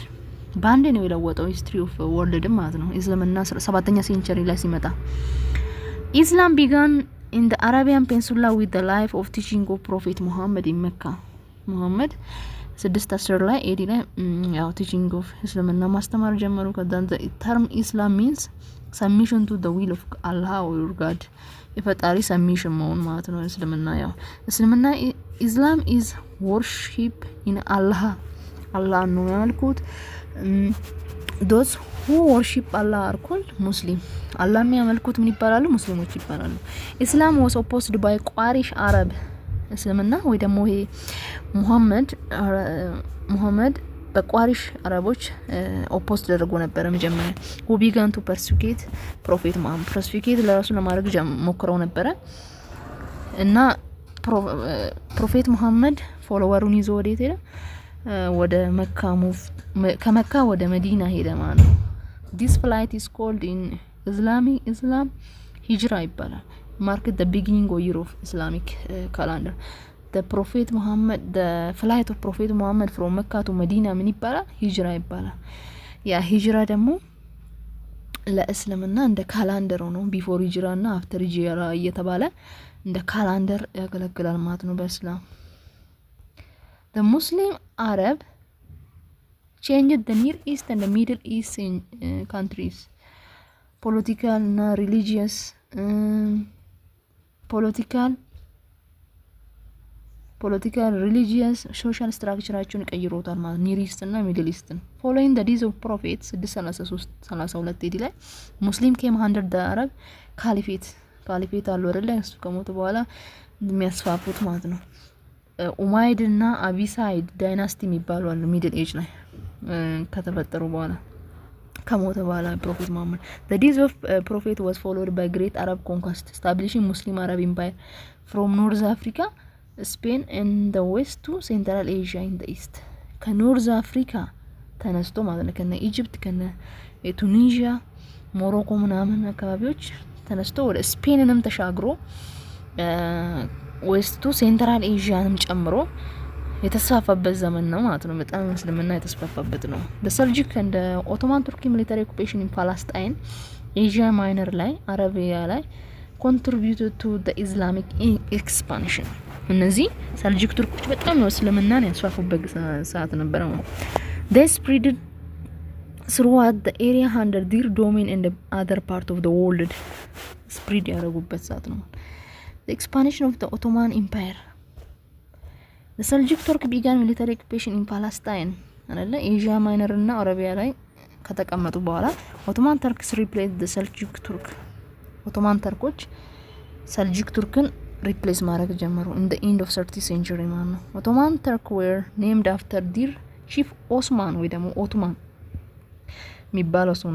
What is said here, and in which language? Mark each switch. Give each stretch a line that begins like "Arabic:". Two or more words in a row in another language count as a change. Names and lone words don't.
Amharic: ባንዴ ነው የለወጠው
English: history of world
Amharic: ማለት ነው። እስልምና 7ኛ ሴንቸሪ ላይ ሲመጣ
English: Islam began in the Arabian Peninsula with the life of teaching of Prophet Muhammad in Mecca.
Amharic: ሙሐመድ 610 ላይ AD ላይ ያው
English: teaching of
Amharic: እስልምና ማስተማር ጀመሩ። ከዛ
English: the term Islam means submission to the will of Allah or God.
Amharic: የፈጣሪ ሰሚሽን መሆን ማለት ነው። እስልምና
English: Islam is worship in Allah
Amharic: ነው ያልኩት።
English: those who worship Allah are called Muslim. Allah
Amharic: የሚያመልኩት ምን ይባላሉ? ሙስሊሞች ይባላሉ።
English: Islam was opposed by Quraysh Arab.
Amharic: እስልምና ወይ ደግሞ ይሄ ሙሐመድ በቋሪሽ አረቦች ኦፖዝ ተደርጎ ነበር መጀመሪያ።
English: who began to persecute prophet Muhammad persecute
Amharic: ለራሱ ለማድረግ ሞክረው ነበር እና ፕሮፌት መሐመድ ፎሎወሩን ይዞ ወዴት ሄደ? ወደ መካ ከመካ ወደ መዲና ሄደ ማለት ነው።
English: this flight is called in Islam
Amharic: ሂጅራ ይባላል።
English: marked the beginning of year of Islamic calendar. the flight of Prophet Muhammad from Mecca to Medina
Amharic: ምን ይባላል? ሂጅራ ይባላል። ያ ሂጅራ ደግሞ ለእስልምና እንደ ካላንደር ነው። ቢፎር ሂጅራ እና አፍተር ሂጅራ እየተባለ እንደ ካላንደር ያገለግላል ማለት ነው በእስላም።
English: the Muslim Arab changed the Near East and the Middle East countries political
Amharic: እና religious
English: political religious social
Amharic: ስትራክቸራቸውን ቀይሮታል ማለት ኒር ኢስት እና ሚድል ኢስትን።
English: following the days of prophet
Amharic: 632 AD ላይ ሙስሊም
English: came under the Arab caliphate
Amharic: አሉ አይደል? እሱ ከሞተ በኋላ የሚያስፋፉት ማለት ነው። ኡማይድ እና አቢሳይድ ዳይናስቲ የሚባሉ አሉ
English: Middle Age
Amharic: ላይ ከተፈጠሩ በኋላ ከሞተ በኋላ
English: ፕሮፌት መሐመድ the death of prophet was followed by great Arab conquest establishing Muslim Arab empire from North Africa Spain in the west to Central Asia in the east
Amharic: ከኖርዝ አፍሪካ ተነስቶ ማለት ነው ከነ ኢጂፕት ከነ ቱኒዚያ ሞሮኮ ምናምን አካባቢዎች ተነስቶ ወደ ስፔንንም ተሻግሮ ዌስቱ ሴንትራል ኤዥያንም ጨምሮ የተስፋፋበት ዘመን ነው ማለት ነው። በጣም እስልምና የተስፋፋበት ነው። በሰልጂክ እንደ
English: Ottoman Turkey military occupation in Palestine Asia Minor
Amharic: ላይ አረቢያ ላይ
English: contributed to the Islamic expansion
Amharic: እነዚህ ሰልጂክ ቱርኮች በጣም ነው እስልምናን ያስፋፉበት ሰዓት ነበር ነው።
English: they spread throughout the area under their domain in the other part of the world spread
Amharic: ያደረጉበት ሰዓት ነው።
English: the expansion of the Ottoman Empire the Seljuk Turk began military occupation in Palestine
Amharic: አይደለ ኤዥያ ማይነር እና አረቢያ ላይ ከተቀመጡ በኋላ
English: ኦቶማን ተርክስ replaced the Seljuk Turk
Amharic: ኦቶማን ተርኮች ሰልጂክ ቱርክን ሪፕሌስ ማድረግ ጀመሩ
English: in the end of 30th century
Amharic: ማለት ነው።
English: Ottoman Turk were named after their chief
Amharic: ኦስማን ወይ ደግሞ ኦቶማን የሚባለው ሰው